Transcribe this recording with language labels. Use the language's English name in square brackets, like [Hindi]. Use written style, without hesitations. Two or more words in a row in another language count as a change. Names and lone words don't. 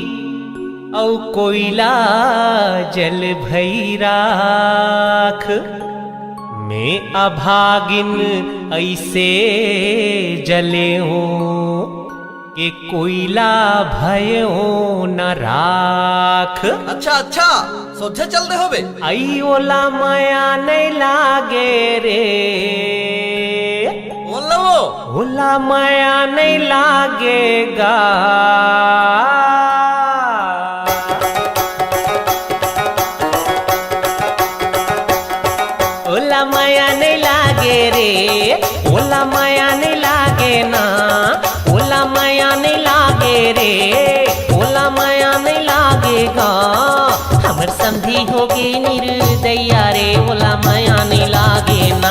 [Chhattisgarhi] औ कोयला जल भई राख में अभागिन ऐसे जले हो कि कोयला भयो न राख। अच्छा अच्छा सोचे चलते होबे। आई ओला माया नहीं लागे रे, ओला माया नहीं लागेगा। ओला माया नहीं लागे रे, ओला माया नहीं लागे ना, ओला माया नहीं लागे रे, ओला माया नहीं समझी होगे निर्दया रे ओला माया नहीं लागे ना।